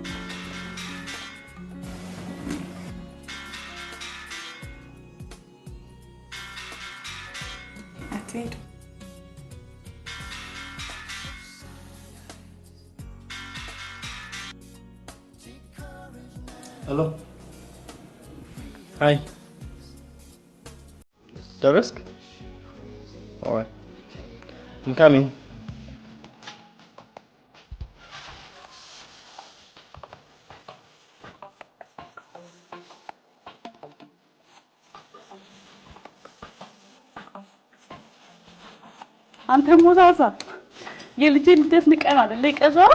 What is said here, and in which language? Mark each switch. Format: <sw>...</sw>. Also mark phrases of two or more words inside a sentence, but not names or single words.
<am>አትሄድ።</am> <en>Hello. Hi. Darisk? All right. I'm coming.</en> <am>አንተ ሞዛዛ የልጄ ልደት ንቀን አይደል የቀረው?</am>